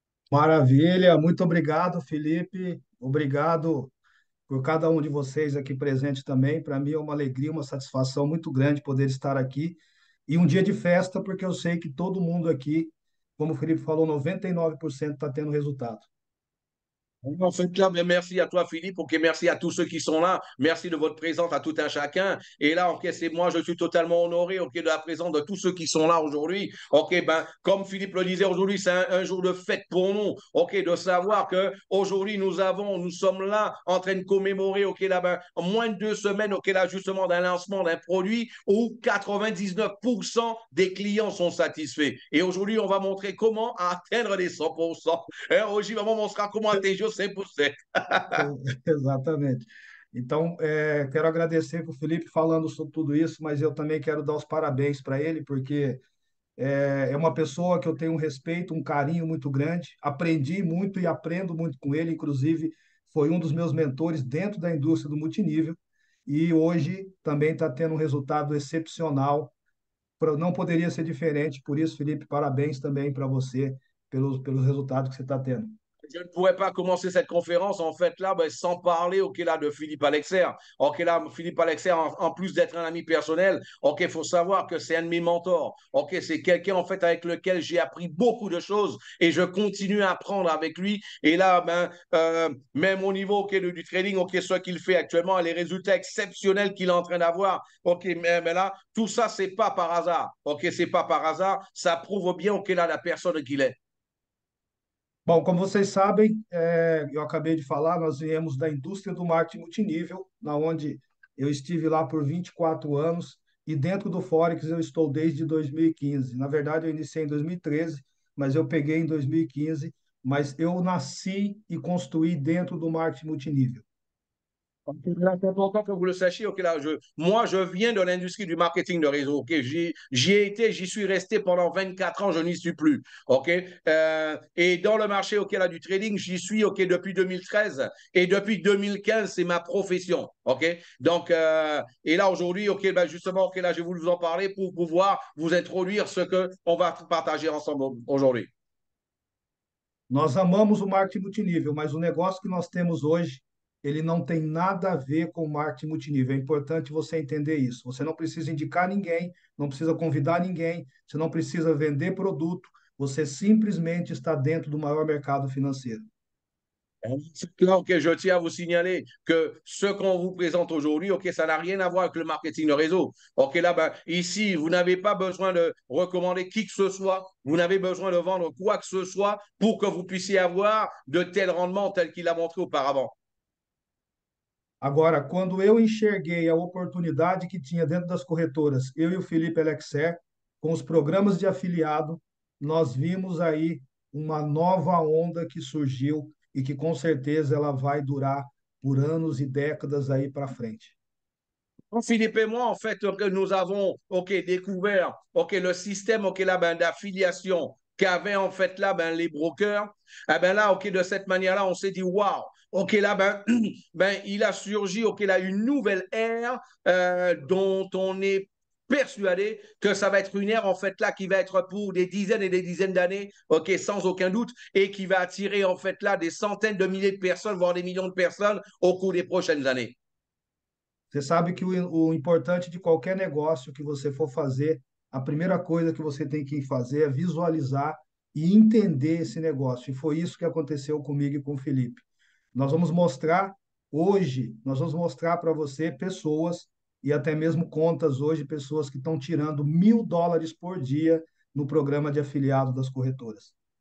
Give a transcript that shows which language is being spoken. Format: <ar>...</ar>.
<pt>Maravilha, muito obrigado, Felipe. Obrigado por cada um de vocês aqui presente também. Para mim é uma alegria, uma satisfação muito grande poder estar aqui. E um dia de festa, porque eu sei que todo mundo aqui, como o Felipe falou, 99% está tendo resultado.</pt> <fr>En fait, là, merci à toi, Philippe. OK, merci à tous ceux qui sont là. Merci de votre présence à tout un chacun. Et là, OK, c'est moi, je suis totalement honoré, OK, de la présence de tous ceux qui sont là aujourd'hui. OK, ben, comme Philippe le disait aujourd'hui, c'est un jour de fête pour nous. OK, de savoir que aujourd'hui, nous sommes là en train de commémorer, OK, là, ben, en moins de 2 semaines, OK, là, justement, d'un lancement d'un produit où 99% des clients sont satisfaits. Et aujourd'hui, on va montrer comment atteindre les 100%.</fr> <pt>Hoje vamos mostrar como atingir os 100%. Exatamente. Então, quero agradecer para o Felipe falando sobre tudo isso, mas eu também quero dar os parabéns para ele, porque é uma pessoa que eu tenho um respeito, um carinho muito grande. Aprendi muito e aprendo muito com ele, inclusive foi um dos meus mentores dentro da indústria do multinível e hoje também está tendo um resultado excepcional. Não poderia ser diferente, por isso, Felipe, parabéns também para você pelos resultados que você está tendo.</pt> <fr>Je ne pourrais pas commencer cette conférence, en fait, là, ben, sans parler, OK, là, de Philippe Alexer. OK, là, Philippe Alexer, en plus d'être un ami personnel, OK, il faut savoir que c'est un de mes mentors. OK, c'est quelqu'un, en fait, avec lequel j'ai appris beaucoup de choses et je continue à apprendre avec lui. Et là, ben, même au niveau, OK, du trading, OK, ce qu'il fait actuellement, les résultats exceptionnels qu'il est en train d'avoir, OK, mais là, tout ça, c'est pas par hasard. OK, c'est pas par hasard. Ça prouve bien, OK, là, la personne qu'il est.</fr> <pt>Bom, como vocês sabem, eu acabei de falar, nós viemos da indústria do marketing multinível, na onde eu estive lá por 24 anos e dentro do Forex eu estou desde 2015. Na verdade, eu iniciei em 2013, mas eu peguei em 2015, mas eu nasci e construí dentro do marketing multinível.</pt> <fr>C'est important que vous le sachiez. OK, là, moi, je viens de l'industrie du marketing de réseau. OK, j'y ai été, j'y suis resté pendant 24 ans, je n'y suis plus. OK, et dans le marché, OK, là, du trading, j'y suis, OK, depuis 2013 et depuis 2015, c'est ma profession. OK, donc, et là, aujourd'hui, OK, ben, justement, OK, là, je vais vous en parler pour pouvoir vous introduire ce qu'on va partager ensemble aujourd'hui.</fr> <pt>Nós amamos o marketing multinível, mas o negócio que nós temos hoje, ele não tem nada a ver com o marketing multinível. É importante você entender isso. Você não precisa indicar ninguém, não precisa convidar ninguém, você não precisa vender produto, você simplesmente está dentro do maior mercado financeiro.</pt> <fr>Là, OK, je tiens à vous signaler que ce qu'on vous présente aujourd'hui, OK, ça n'a rien à voir avec le marketing de réseau. OK, là, ben, ici, vous n'avez pas besoin de recommander qui que ce soit. Vous n'avez besoin de vendre quoi que ce soit pour que vous puissiez avoir de tels rendements tels qu'il a montré auparavant.</fr> <pt>Agora, quando eu enxerguei a oportunidade que tinha dentro das corretoras, eu e o Felipe Alexer, com os programas de afiliado, nós vimos aí uma nova onda que surgiu e que com certeza ela vai durar por anos e décadas aí para frente.</pt> <fr>Philippe et moi, en fait, que nous avons découvert le système là, ben, d'affiliation qu'avaient en fait là ben, les brokers. Eh ben là, de cette manière-là, on s'est dit waouh, là, ben, ben, il a surgi là, une nouvelle ère dont on est persuadé que ça va être une ère en fait là qui va être pour des dizaines et des dizaines d'années, sans aucun doute, et qui va attirer en fait là des centaines de milliers de personnes, voire des millions de personnes au cours des prochaines années.</fr> <pt>Você sabe que o importante de qualquer negócio que você for fazer, a primeira coisa que você tem que fazer é visualizar e entender esse negócio. E foi isso que aconteceu comigo e com o Felipe. Nós vamos mostrar hoje, nós vamos mostrar para você pessoas e até mesmo contas hoje, pessoas que estão tirando US$ 1.000 por dia no programa de afiliado das corretoras.</pt>